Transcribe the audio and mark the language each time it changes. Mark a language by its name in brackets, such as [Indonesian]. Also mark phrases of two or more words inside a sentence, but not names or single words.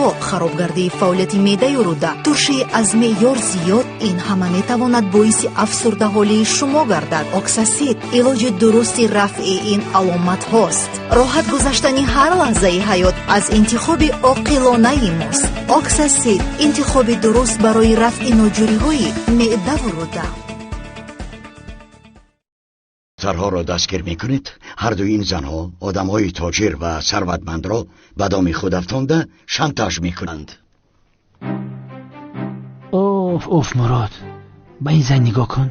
[Tajik] харобгардии фаъолияти медаю рӯда турши аз меъёр зиёд ин ҳама метавонад боиси афсурдаҳолии шумо гардад. оксасид илоҷи дурусти рафъи ин аломатҳост. роҳат гузаштани ҳар лаҳзаи ҳаёт аз интихоби оқилонаи мост. оксасид интихоби дуруст барои рафъи ноҷуриҳои меъдаву рӯда. [Persian] سرها را دستگیر میکنید. هر دو این زنها آدمهای تاجر و ثروتمند را به دام خود افکنده شانتاژ میکنند. اوف مراد، به این زن نگاه کن.